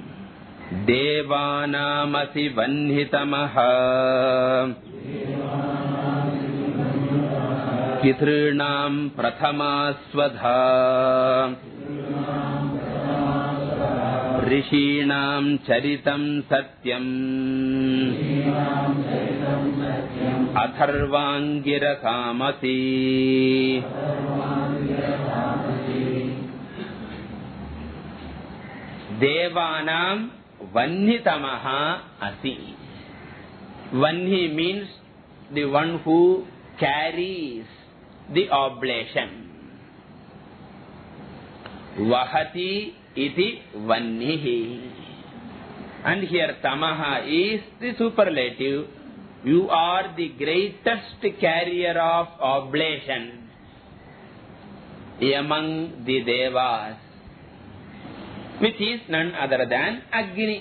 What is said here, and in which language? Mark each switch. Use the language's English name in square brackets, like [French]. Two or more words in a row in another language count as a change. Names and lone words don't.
[Sanskrit] देवानामसि वह्नितमः पितॄणां प्रथमास्वधा ऋषीणां चरितं सत्यम् अथर्वाङ्गिर कामसि. देवानां वह्नितमः असि. [English] Vanhi means the one who carries the oblation. [Sanskrit] वहति इति वह्निः. [English] And here tamaha is the superlative. You are the greatest carrier of oblation among the devas, which is none other than Agni.